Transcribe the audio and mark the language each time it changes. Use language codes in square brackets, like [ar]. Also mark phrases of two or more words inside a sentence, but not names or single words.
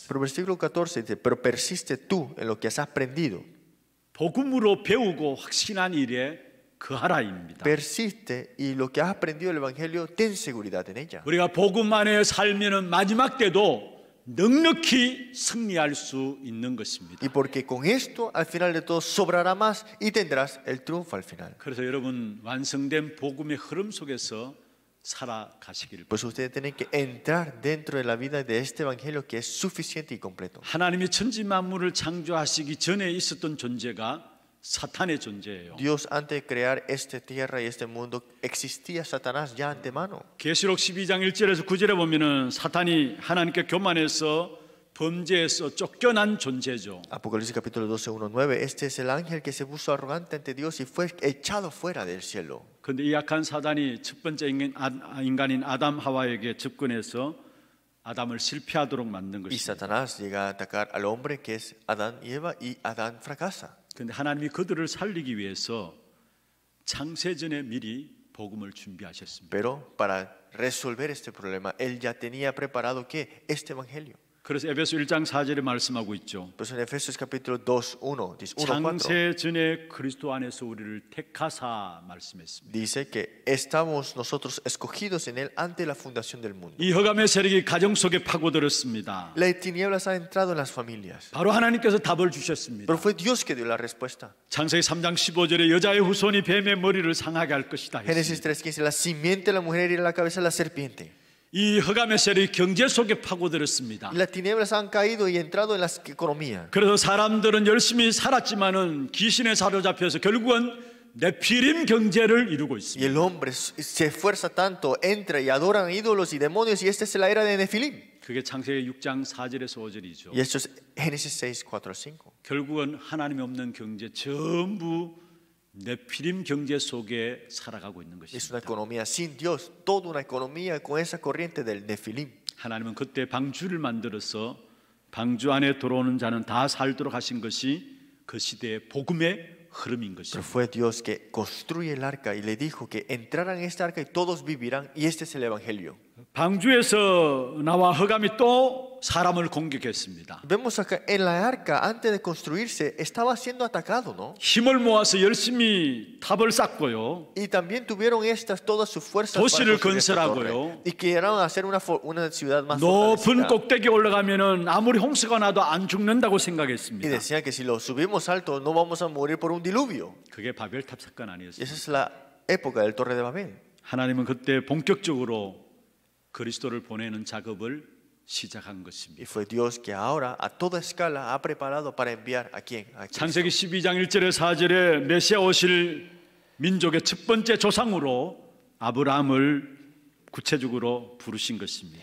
[es] Pero versículo 14 dice, pero persiste tú en lo que has aprendido. [ko] 복음으로 배우고 확신한 일에 그하라입니다. [es] Persiste y lo que has aprendido del Evangelio, ten seguridad en ella. [ko] 우리가 복음 안에 살면은 마지막 때도 넉넉히 승리할 수 있는 것입니다. [es] Y porque con esto al final de todo sobrará más y tendrás el triunfo al final. [ko] 그래서 여러분 완성된 복음의 흐름 속에서 살아가시기를 [es] Pues ustedes tienen que entrar dentro de la vida de este Evangelio que es suficiente y completo. [ko] 하나님이 천지 만물을 창조하시기 전에 있었던 존재가 사탄의 존재예요. [es] Dios antes de crear esta tierra y este mundo existía Satanás ya antemano. [ko] 계시록 12장 1절에서 9절에 보면은 사탄이 하나님께 교만해서 범죄에서 쫓겨난 존재죠. [es] Apocalipsis capítulo 12, 1, 9. Este es el ángel que se puso arrogante ante Dios y fue echado fuera del cielo. [ko] 그런데 이 약한 사단이 첫 번째 인간인 아담 하와에게 접근해서 아담을 실패하도록 만든 [es] Y [ko] 것입니다. [es] Satanás llega a atacar al hombre que es Adán y Eva y Adán fracasa. [ko] 그런데 하나님이 그들을 살리기 위해서 창세전에 미리 복음을 준비하셨습니다. [es] Pero para resolver este problema, él ya tenía preparado ¿qué? Este evangelio. [ko] 그래서 에베소 1장 4절에 말씀하고 있죠. [es] Pues en Efesios capítulo 2, 1, dice 1, 4. [ko] 창세전에 그리스도 안에서 우리를 택하사 말씀했습니다. [es] Dice que estamos nosotros escogidos en él ante la fundación del mundo. [ko] 이 흑암의 세력이 가정 속에 파고들었습니다. [es] Las tinieblas han entrado en las familias. [ko] 바로 하나님께서 답을 주셨습니다. [es] Pero fue Dios que dio la respuesta. [ko] 창세기 3장 15절에 여자의 후손이 뱀의 머리를 상하게 할 것이다 [es] Génesis [ko] 했습니다. [es] 3:15, la simiente de la mujer irá a la cabeza de la serpiente. [ko] 이 흑암의 세력이 경제 속에 파고들었습니다. [es] Y las tinieblas han caído y entrado en la economía. [ko] 그래서 사람들은 열심히 살았지만은 귀신에 사로잡혀서 결국은 네피림 경제를 이루고 [es] Y [ko] 있습니다. [es] el hombre se esfuerza tanto, entra y adoran ídolos y demonios, y esta es la era de Nefilim. [ko] 그게 창세기 6장 4절에서 5절이죠. [es] Y esto es Génesis 6, 4 al 5. [ko] 결국은 하나님이 없는 경제 전부 네피림 경제 속에 살아가고 있는 [es] Es una [ko] 것입니다. [es] economía sin Dios, toda una economía con esa corriente del Nefilim. [ko] 하나님은 그때 방주를 만들어서 방주 안에 들어오는 자는 다 살도록 하신 것이 그 시대의 복음의 흐름인 [es] Pero [ko] 것입니다. [es] fue Dios que construye el arca y le dijo que entraran en esta arca y todos vivirán, y este es el evangelio. [ko] 방주에서 나와 흑암이 또 사람을 공격했습니다. [es] Vemos acá en la arca, antes de construirse, estaba siendo atacado, ¿no? [ko] 힘을 모아서 열심히 탑을 쌓고요. [es] Y también tuvieron estas todas sus fuerzas [ko] 도시를 [es] para construir esta torre. [ko] 건설하고요. [es] Y querían hacer una ciudad más [ko] 높은 [es] fortalecida. [ko] 꼭대기에 올라가면은 아무리 홍수가 나도 안 죽는다고 [es] Y [ko] 생각했습니다. [es] decían que si lo subimos alto no vamos a morir por un diluvio. [ko] 그게 바벨탑 사건 [es] Y [ko] 아니었습니다. [es] esa es la época del Torre de Babel. [ko] 하나님은 그때 본격적으로 그리스도를 보내는 작업을 시작한 [es] Y [ko] 것입니다. [es] fue Dios que ahora a toda escala ha preparado para enviar a quién? A Cristo. [ko] 창세기 12장 1절에 4절에 메시아 오실 민족의 첫 번째 조상으로 아브라함을 구체적으로 부르신 것입니다.